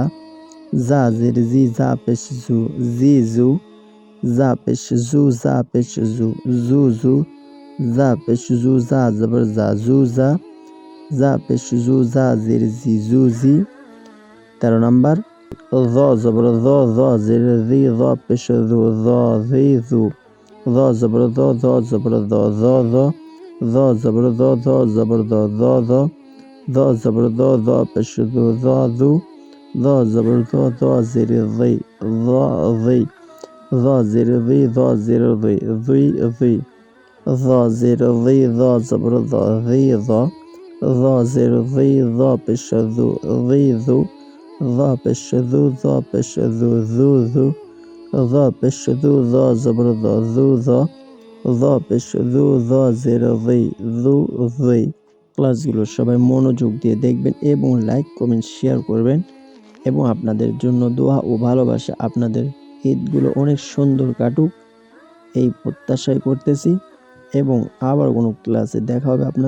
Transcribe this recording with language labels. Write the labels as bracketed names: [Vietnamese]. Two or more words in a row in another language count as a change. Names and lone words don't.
[Bangla] জা জের জি, জা পেশ জু, জি জু। জা পেশ জু, জা পেশ জু, জু জু। জা পেশ জু, জা জবর জা, জু জা। জা পেশ জু, জা জের জি, জু জি। 13 নাম্বার য জবর য, য জের জি, য পেশ জু, য জি জু। য জবর য, য জবর য, য য। য জবর য, য জবর য, য য। য জবর য, য পেশ জু, য জু। য জবর য, য জের জি, য জি। য জের জি, য জের জি, জুই জুই। য জের জি, য জবর য, জি য। য জের জি, য পেশ জু, জি জু। য পেশ জু, য পেশ জু, জু জু। য পেশ জু, য জবর য, জু জ। য পেশ জু, য জের জি, জু জি। ক্লাসগুলো সবাই মনোযোগ দিয়ে দেখবেন এবং লাইক কমেন্ট শেয়ার করবেন, এবং আপনাদের জন্য দোয়া ও ভালোবাসা। আপনাদের ঈদগুলো অনেক সুন্দর কাটুক এই প্রত্যাশাই করতেছি, এবং আবার কোনো ক্লাসে দেখা হবে আপনাদের সাথে।